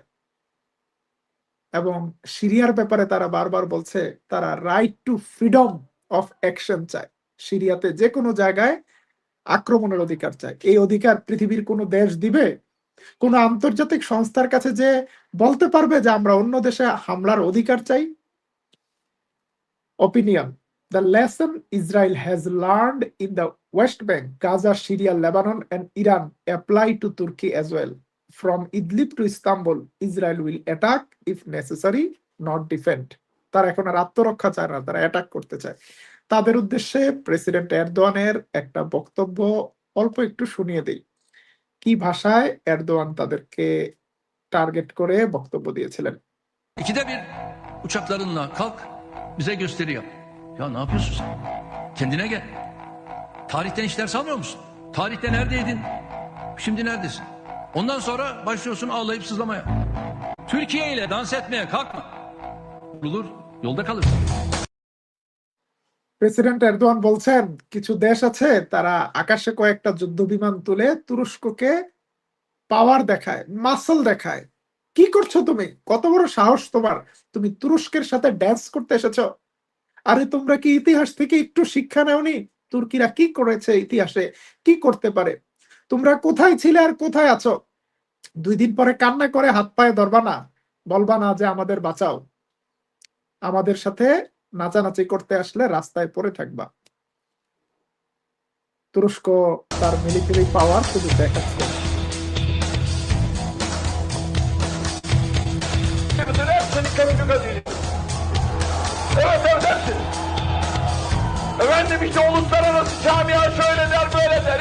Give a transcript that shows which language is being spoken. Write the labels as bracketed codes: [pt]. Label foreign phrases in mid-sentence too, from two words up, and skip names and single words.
[bn] এবং সিরিয়ার ব্যাপারে তারা বারবার বলছে তারা [en] right to freedom of action [bn] চায়। সিরিয়াতে যে কোনো জায়গায় আক্রমণের অধিকার চায়। এই অধিকার পৃথিবীর কোনো দেশ দিবে? কোন আন্তর্জাতিক সংস্থার কাছে যে বলতে পারবে যে আমরা অন্য দেশে হামলার অধিকার চাই? [en] Opinion: The lesson Israel has learned in the West Bank, Gaza, Syria, Lebanon, and Iran apply to Turkey as well. From Idlib to Istanbul, Israel will attack if necessary, not defend. [bn] তারা এখন আর আত্মরক্ষা চায় না, তারা অ্যাটাক করতে চায়। তাদের উদ্দেশ্যে প্রেসিডেন্ট এরদোয়ানের একটা বক্তব্য অল্প একটু শুনিয়ে দেই। কি ভাষায় এরদোয়ান তাদেরকে টার্গেট করে বক্তব্য দিয়েছিলেন। [tr] İkide bir uçaklarınla kalk bize gösteri yap. Ya ne yapıyorsun sen? Kendine gel. Tarihten hiç ders almıyor musun? Tarihte neredeydin? Şimdi neredesin? Ondan sonra başlıyorsun ağlayıp sızlamaya. Türkiye ile dans etmeye kalkma. Vurulur, yolda kalırsın. [bn] প্রেসিডেন্ট এরদোয়ান বলছেন কিছু দেশ আছে তারা আকাশে কয়েকটা যুদ্ধ বিমান তুলে তুরস্ককে পাওয়ার দেখায়, মাসল দেখায়। কি করছো তুমি? কত বড় সাহস তোমার? তুমি তুরস্কের সাথে ড্যান্স করতে এসেছো? আরে তোমরা কি ইতিহাস থেকে একটু শিক্ষা নেওনি? তুর্কিরা কি করেছে ইতিহাসে, কি করতে পারে? তোমরা কোথায় ছিলে আর কোথায় আছো? 2 দিন পরে কান্না করে হাত পায়ে ধরবা না, বলবা না যে আমাদের বাঁচাও। আমাদের সাথে নাচানাচি করতে আসলে রাস্তায় পড়ে থাকবা। তুরস্ক তার [en] military power [bn] শুধু দেখাচ্ছে। [tr] Evet hepsi. Efendim işte uluslararası camia şöyle der böyle der.